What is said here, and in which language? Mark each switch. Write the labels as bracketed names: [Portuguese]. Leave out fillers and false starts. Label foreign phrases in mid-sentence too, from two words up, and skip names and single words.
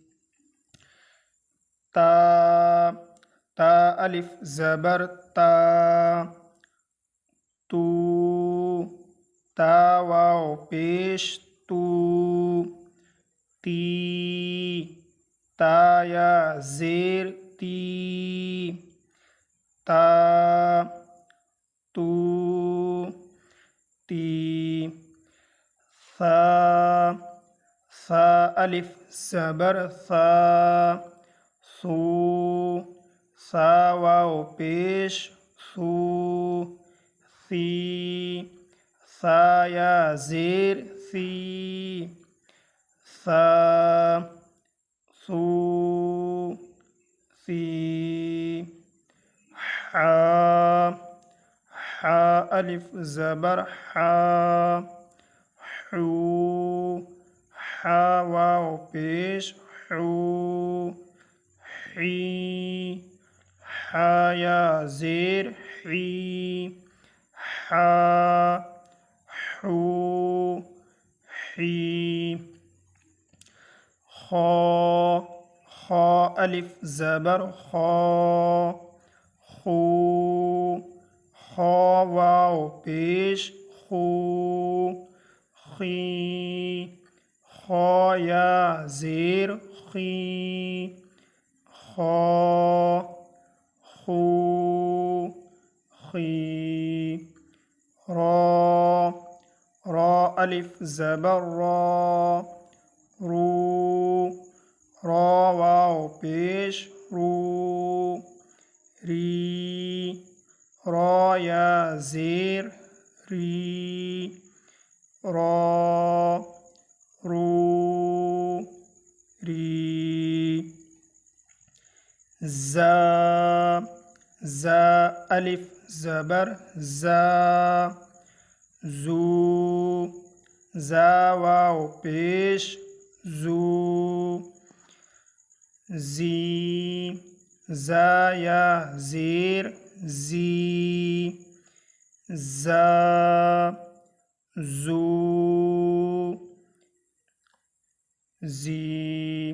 [Urdu] تا، تا الف زبر تا، تو، تا واو پیش تو، تی، تا یا زیر تی، تا، تو، تی۔ ثا، ثا الف زبر ثا، ثو، ثا واو پیش ثو، ثی، ثا یا زیر ثی، ثا، ثو، ثی۔ حا، حا الف زبر حا، حو، حا واو پیش حو، حی، حا یا زیر حی، حا، حو، حی۔ خا، خا الف زبر خا، خو، خا واو پیش خو، خی، خا یا زیر خی، خا، خو، خی۔ را، را الف زبر را، رو، را واو پیش رو، ری، را یا زیر ری، را، رو، ری۔ زا، زا الف زبر زا، زو، زا واو پیش زو، زی، زا یا زیر زی، زا، زو، زی۔